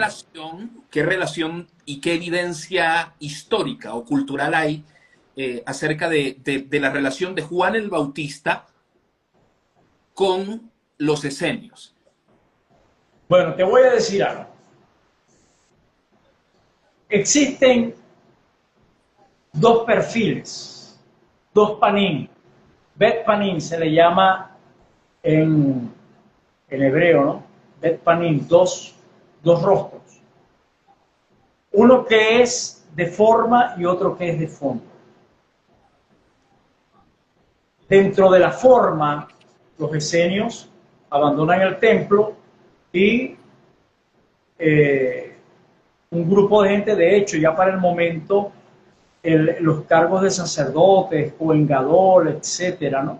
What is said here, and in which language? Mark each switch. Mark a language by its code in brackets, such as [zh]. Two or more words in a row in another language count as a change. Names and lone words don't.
[es] ¿qué relación y qué evidencia histórica o cultural hay acerca de la relación de Juan el Bautista con los esenios? Bueno, te voy a decir algo. Existen dos perfiles, dos panim. [he] בית פנים se le llama en hebreo, ¿no? בית פנים, [es] dos rostros. Uno que es de forma y otro que es de fondo. Dentro de la forma, los esenios abandonan el templo y un grupo de gente, de hecho, ya para el momento, los cargos de sacerdotes, [he] כהן גדול, [es] etcétera, ¿no?